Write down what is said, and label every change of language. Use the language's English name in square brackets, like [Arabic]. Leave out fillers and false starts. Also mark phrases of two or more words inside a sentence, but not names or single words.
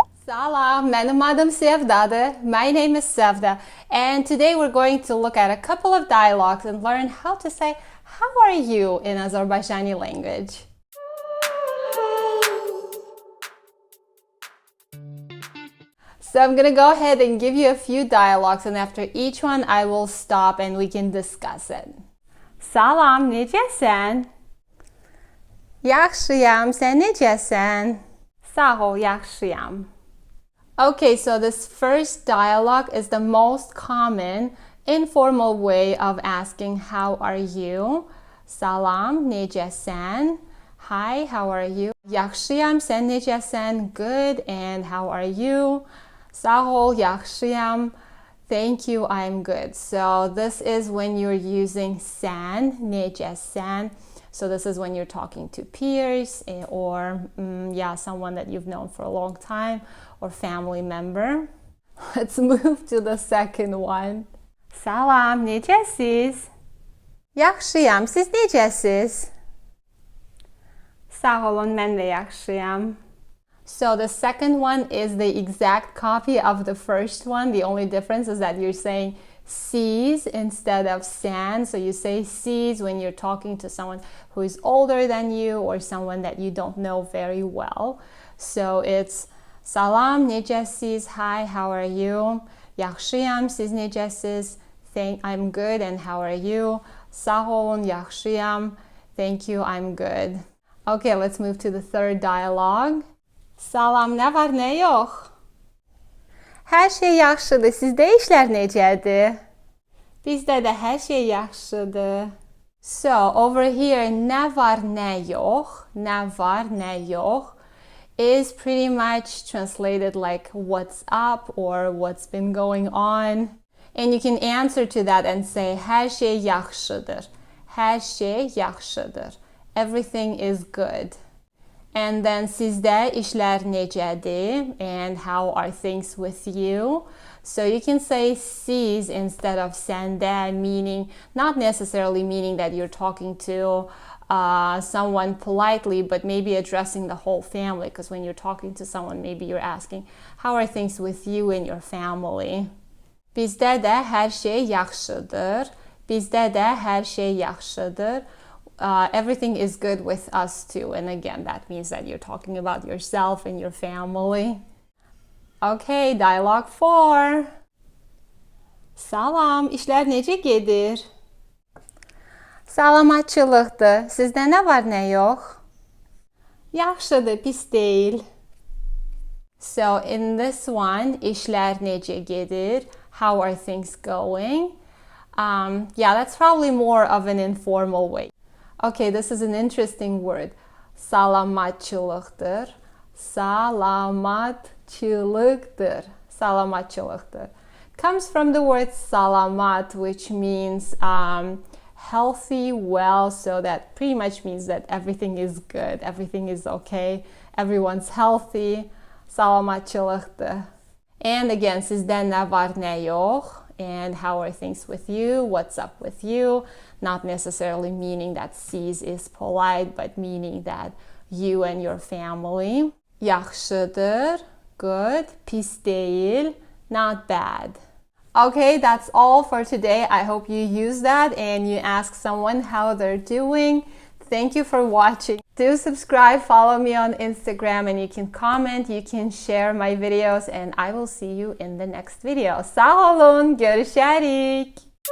[Azerbaijani] Salam, mənim adım Sevdadır. [English] My name is Sevda, and today we're going to look at a couple of dialogues and learn how to say "How are you" in Azerbaijani language. So I'm gonna go ahead and give you a few dialogues, and after each one I will stop and we can discuss it. [Azerbaijani] Salam, necəsən? Yaxşıyam, sən necəsən? Sağ ol, yaxşıyam. [English] Okay, so this first dialogue is the most common informal way of asking how are you. [Azerbaijani] Salam, necəsən? [English] Hi, how are you? [Azerbaijani] Yaxşıyam, sən necəsən? [English] Good, and how are you? [Azerbaijani] Sağ ol, yaxşıyam. [English] Thank you, I'm good. So this is when you're using [Azerbaijani] sən, necəsən. [English] So this is when you're talking to peers or someone that you've known for a long time or family member. Let's move to the second one. [Azerbaijani] Salam, necəsiz? Yaxşıyam, siz necəsiz? Sağ olun, mən də yaxşıyam. [English] So the second one is the exact copy of the first one. The only difference is that you're saying siz instead of san. So you say siz when you're talking to someone who is older than you or someone that you don't know very well. So it's [Azerbaijani] salam, necəsiz? [English] Hi, how are you? [Azerbaijani] Yaxşıyam, siz necəsiz? [English] I'm good, and how are you? [Azerbaijani] Sağ olun, yaxşıyam. [English] Thank you, I'm good. Okay, let's move to the third dialogue. [Azerbaijani] Salam, nə var, nə yox? Hər şey yaxşıdır, sizdə işlər necədir? Bizdə də hər şey yaxşıdır. [English] So, over here, [Azerbaijani] nə var, nə yox, nə var, nə yox [English] is pretty much translated like what's up or what's been going on. And you can answer to that and say [Azerbaijani] hər şey yaxşıdır. Hər şey yaxşıdır. [English] Everything is good. And then [Azerbaijani] sizdə işlər necədir [English] and how are things with you? So you can say siz instead of səndə, meaning not necessarily meaning that you're talking to someone politely, but maybe addressing the whole family, because when you're talking to someone, maybe you're asking how are things with you and your family? [Azerbaijani] Bizdə də hər şey yaxşıdır. Bizdə də hər şey yaxşıdır. [English] Everything is good with us too. And again, that means that you're talking about yourself and your family. Okay, dialogue 4. [Azerbaijani] Salam, işlər necə gedir? Salamatçılıqdır. Sizdə nə var, nə yox? Yaxşıdır, pis deyil. [English] So in this one, [Azerbaijani] işlər necə gedir? [English] How are things going? That's probably more of an informal way. Okay, this is an interesting word. [Azerbaijani] Salamatçılıqdır. Salamatçılıqdır. Salamatçılıqdır. [English] Comes from the word salamat, which means healthy, well, so that pretty much means that everything is good, everything is okay, everyone's healthy. [Azerbaijani] Salamatçılıqdır. [English] And again, [Azerbaijani] sizdə nə var, nə yox? [English] And how are things with you? What's up with you? Not necessarily meaning that siz is polite, but meaning that you and your family. [Azerbaijani] Yaxşıdır, good. Pis deyil, [English] not bad. Okay, that's all for today. I hope you use that and you ask someone how they're doing. Thank you for watching. Do subscribe, follow me on Instagram, and you can comment, you can share my videos, and I will see you in the next video. [Azerbaijani] Sağ olun, görüşərik.